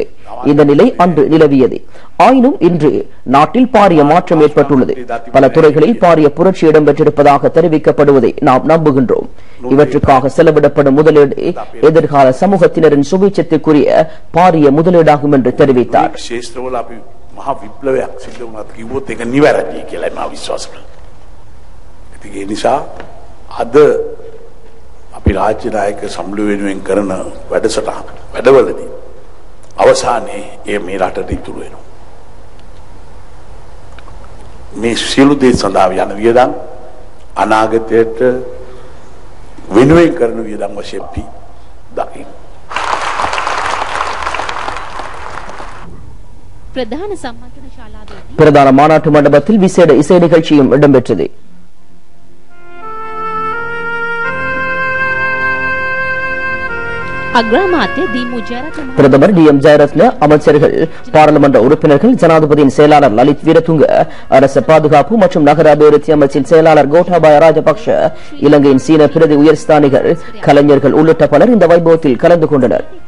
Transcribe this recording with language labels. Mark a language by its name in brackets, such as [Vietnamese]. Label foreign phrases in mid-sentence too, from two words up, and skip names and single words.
[Tamil] இந்த நிலை அன்று நிலவியது. ஆயினும் இன்று நாட்டில் பாரிய மாற்றம் ஏற்பட்டுள்ளது. பல துறைகளில் பாரிய புரட்சி இடம்பெற்றிருப்பதாக தெரிவிக்கப்படுவதை நாம் நம்புகின்றோம். இவற்றுக்காக செலவிடப்படும் முதலீடு எதிர்கால சமூகத்தினரின் சுபீட்சத்திற்குரிய பாரிய முதலீடாகும் என்று தெரிவித்தார். [Sinhala] අපි රාජ්‍ය නායක සම්මුල වෙනුවෙන් කරන වැඩසටහන වැඩවලදී අවසානයේ ඒ මේ රටට ඉතුරු වෙනවා. මේ සියලු දේ සඳහා යන වියදම් අනාගතයට වෙනුවෙන් කරන වියදම් වශයෙන් අපි දකින්න. [Tamil] பிரதான மாநாட்டு மண்டபத்தில் விசேட இசை நிகழ்ச்சியும் இடம்பெற்றது. பிரதமர் DM ஜெயரத்ன, அமைச்சர்கள், பாராளுமன்ற உறுப்பினர்கள், ஜனாதிபதியின் செயலாளர் லலித் வீரதுங்க, அரச பாதுகாப்பு மற்றும் நகர அபிவிருத்தி அமைச்சின் செயலாளர் கோட்டாபாய ராஜபக்ஷ, இலங்கையின் சீன பிரதி உயர்ஸ்தானிகர், கலைஞர்கள் உள்ளிட்ட பலர் இந்த வைபவத்தில் கலந்து கொண்டனர்.